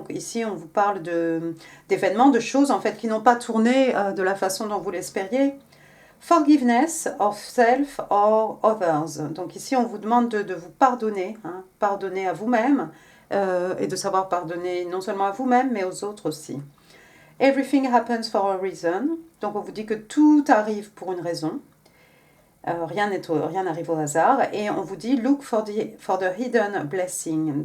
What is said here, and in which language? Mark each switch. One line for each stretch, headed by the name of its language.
French: Donc, ici, on vous parle d'événements, de choses, en fait, qui n'ont pas tourné de la façon dont vous l'espériez.
English: « Forgiveness of self or others ».
French: Donc, ici, on vous demande de vous pardonner, hein, pardonner à vous-même, et de savoir pardonner non seulement à vous-même, mais aux autres aussi.
English: Everything happens for a reason.
French: Donc, on vous dit que tout arrive pour une raison. Rien n'arrive au hasard. Et on vous dit,
English: look for the hidden blessing.